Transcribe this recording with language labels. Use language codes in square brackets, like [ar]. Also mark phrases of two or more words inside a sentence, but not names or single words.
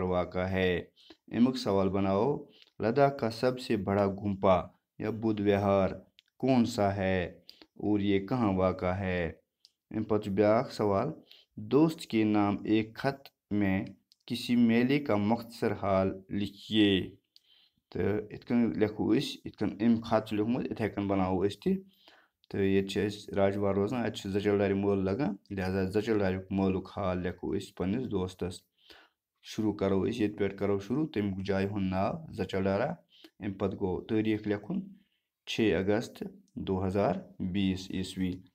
[ur] واقع ہے [ks] امیک سوال بناؤ [ur] لداخ کا سب سے بڑا گمپا یا بدھ وہار کون سا ہے اور یہ کہاں واقع ہے [ks] ام پتہ بیاکھ سوال [ur] دوست کے نام ایک خط میں کسی میلے کا مختصر حال لکھیے [ks] تو ات کن لیکھو ات کن ام خط لیوکھمت اتھے کن بناو تہ تو یہ راجوار روزان اتہ زچل دارِ مٲلہٕ لگان لہذا زچل داریُک مٲلُک حال لیکھو پننس دوستس شروع کرو یت پہ کرو شروع تمیُک جایہِ ہُنٛد ناو زچل دارا ام پتہٕ گوٚو تٲریٖخ لیکھُن 6 اگست 2020 عیسوی